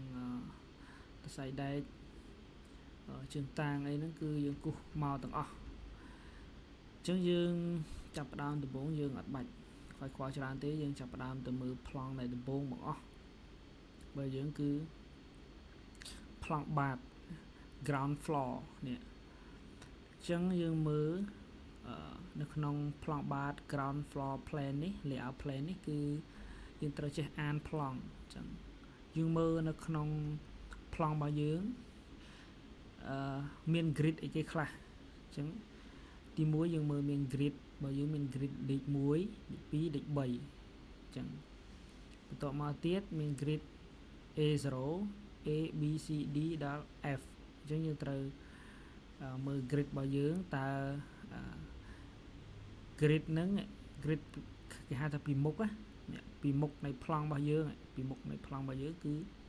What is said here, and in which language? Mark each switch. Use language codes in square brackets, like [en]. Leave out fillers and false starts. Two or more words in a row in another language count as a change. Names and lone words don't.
[km] សរសៃដែកជើងតាងអីហ្នឹងគឺយើងគូសមកទាំងអស់អញ្ចឹងយើងចាប់ផ្ដើមដំ បូងយើងអត់បាច់ខ្វាយខ្វល់ច្រើនទេយើងចាប់ផ្ដើមទៅមើលប្លង់នៃដំបូងបង្អស់បើយើងគឺប្លង់បាត [en] ground floor [km] នេះអញ្ចឹងយើងមើលនៅក្នុងប្លង់បាត [en] ground floor plan [km] នេះ [en] layout plan [km] នេះគឺយើងត្រូវចេះអានប្លង់អញ្ចឹងយើងមើលនៅក្នុងប្លង់របស់យើង មាន grid អីគេខ្លះអញ្ចឹងទី1យើងមើលមាន grid បើយើងមាន grid លេខ1លេខ2លេខ3អញ្ចឹងបន្ទាប់មកទៀតមាន grid A0 A B C D ដល់ F អញ្ចឹងយើងត្រូវមើល grid របស់យើងតើ grid ហ្នឹង grid គេហៅថាពីមុខណាពីមុខនៃប្លង់របស់យើងពីមុខនៃប្លង់របស់យើងគឺ